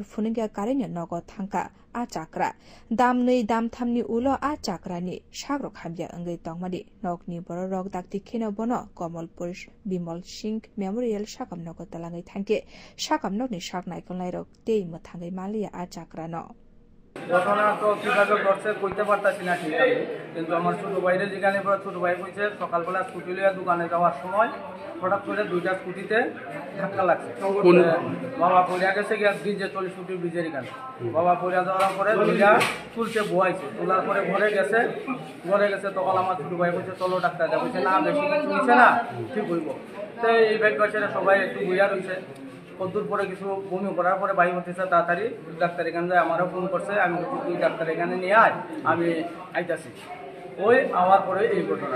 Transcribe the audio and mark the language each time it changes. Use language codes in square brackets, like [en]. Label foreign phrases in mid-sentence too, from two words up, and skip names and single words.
[trp] Funingya karenya nogo thangka a chakra damnei damthamni ulo a chakrani shagrok hamya angai tongmani nokni borok dakti kheno bono Kamalpur Bimal Singh Memorial Shakam nogo talangai thangke Shakam nokni shaknai konlai rok tei mathangai malia a chakrano [bn] ঘটনা তো কিভাবে ঘটছে কইতে পারতাছি না ঠিক আছে কিন্তু আমার ছোট ভাইয়ের যেখানে ছোট ভাই কইছে সকালবেলা স্কুটি লিয়ে দোকানে যাওয়ার সময় হঠাৎ করে দুইটা স্কুটিতে ধাক্কা লাগছে বাবা পড়িয়া গেছে গিয়া ব্রিজে চলে স্কুটি ব্রিজের এখানে বাবা পড়িয়া যাওয়ার পরে দুইটা তুলছে বয়াইছে তোলার পরে ঘরে গেছে তখন আমার ছোট ভাই কইছে চলো ডাক্তার যা কইছে না বেশি কিছু হইছে না ঠিক হইব তো এই ব্যাপারে সবাই একটু বইয়া রইছে কদ্দুর পরে কিছু বমি করার পরে বাড়ি হতেছে তাড়াতাড়ি ডাক্তার এখানে যায় আমারও ফোন করছে আমি তুই ডাক্তার এখানে নিয়ে আয় আমি আইতাছি ওই আমার পরে এই ঘটনাটা